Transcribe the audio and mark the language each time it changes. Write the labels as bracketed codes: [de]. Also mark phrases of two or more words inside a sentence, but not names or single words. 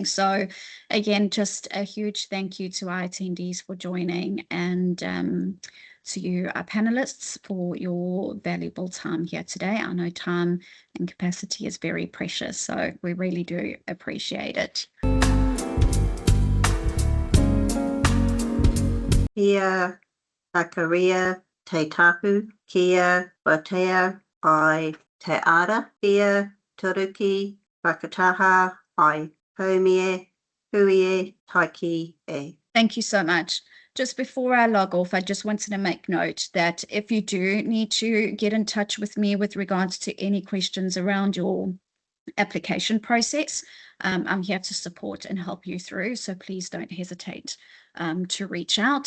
[en] So again, just a huge thank you to our attendees for joining, and to you, our panelists, for your valuable time here today. I know time and capacity is very precious, so we really do appreciate it. [mi] Kia takaria te tapu, kia watea ai te ara, kia turuki whakataha ai haumie, huie taiki e. [en] Thank you so much. Just before I log off, I just wanted to make note that if you do need to get in touch with me with regards to any questions around your application process, I'm here to support and help you through. So please don't hesitate to reach out.